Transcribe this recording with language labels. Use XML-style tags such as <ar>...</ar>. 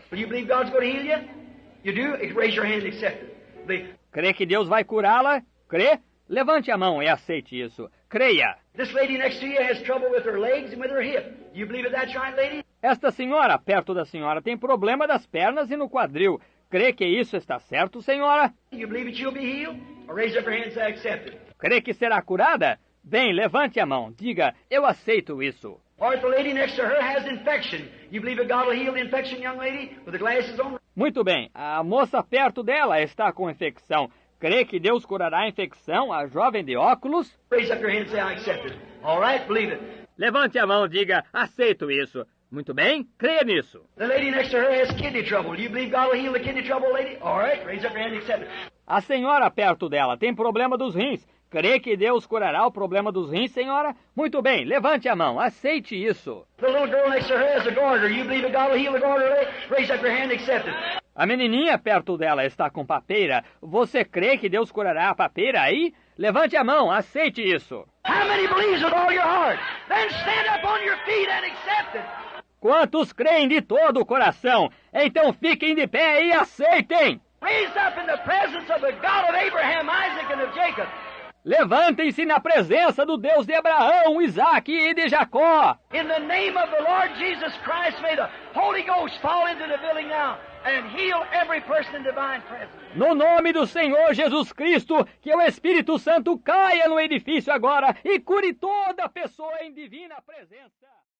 <en>You believe God's going to heal you? You do? Raise your hand and accept it. Believe.</en> <pt>Crê que Deus vai curá-la? Crê? Levante a mão e aceite isso. creia.</pt> <en>This lady next to you has trouble with her legs and with her hip. You believe that that's right, lady?</en> <pt>Esta senhora, perto da senhora, tem problema das pernas e no quadril. Crê que isso está certo, senhora?</pt> <en>You believe that you'll be healed? Or raise up your hand and say, I accept it.</en> <pt>Crê que será curada? Bem, levante a mão. Diga, eu aceito isso.</pt> <en>Or if the lady next to her has infection, you believe that God will heal the infection, young lady, with the glasses on?</en> <pt>Muito bem, a moça perto dela está com infecção. Crê que Deus curará a infecção, a jovem de óculos?</pt> <en>Raise up your hand and say, I accept it. All right, believe it.</en> <pt>Levante a mão, diga, aceito isso. Muito bem, creia nisso.</pt> <en>The lady next to her has kidney trouble. Do you believe God will heal the kidney trouble, lady? All right, raise up your hand and accept it.</en> <pt>A senhora perto dela tem problema dos rins. Crê que Deus curará o problema dos rins, senhora? Muito bem, levante a mão, aceite isso.</pt> <en>The little girl next to her has a goiter. You believe that God will heal the goiter, lady? Raise up your hand and accept it.</en> <pt>A menininha perto dela está com papeira. Você crê que Deus curará a papeira aí? Levante a mão, aceite isso.</pt> <en>How many believes with all your heart? Then stand up on your feet and accept it.</en> <pt>Quantos creem de todo o coração? Então fiquem de pé e aceitem.</pt> <en>Raise up in the presence of the God of Abraham, Isaac, and of Jacob.</en> <pt>Levantem-se na presença do Deus de Abraão, Isaque e de Jacó.</pt> <en>In the name of the Lord Jesus Christ, may the Holy Ghost fall into the building now and heal every person in divine presence.</en> <pt>No nome do Senhor Jesus Cristo, que o Espírito Santo caia no edifício agora e cure toda pessoa em divina presença.</pt>